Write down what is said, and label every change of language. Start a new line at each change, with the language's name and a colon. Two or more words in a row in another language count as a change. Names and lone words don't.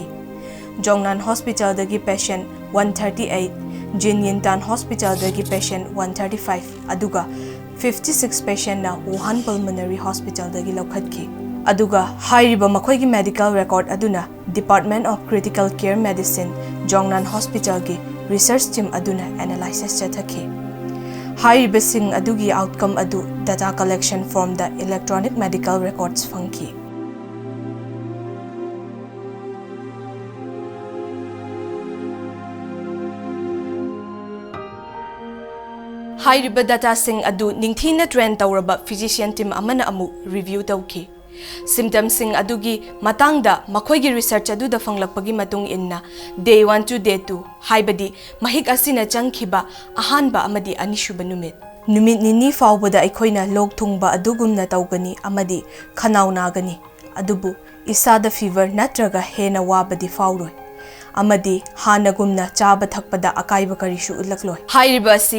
Manipuri: Zhongnan Hospital dagi patient 138, Jinyintan Hospital dagi patient 135 aduga 56 patient na Wuhan Pulmonary Hospital dagi laukhatki. Aduga hairiba makoigi
English: medical record
Manipuri: aduna Department of Critical Care Medicine Zhongnan Hospital gi
English: research team
Manipuri: aduna analysis chathaki. Hairiba sing adugi outcome adu
English: data collection from the electronic medical records
Manipuri: funki. Hairiba data sing adu ningthina trend tawraba
English: physician team
Manipuri: amana amu review tawki. Symptoms sing adugi matangda makoigi research adu da fanglakpagi matung inna
English: day 1 to day 2
Manipuri: haibadi mahik asina changkhiba ahanba amadi anishuba numit nini fawbada aikoina lok thungba adugumna tawgani amadi khanau nagani adubu isada fever natraga hena wabadi fawroi amadi hanagumna chaba thakpada akaiba karishu ulakloi hairiba asi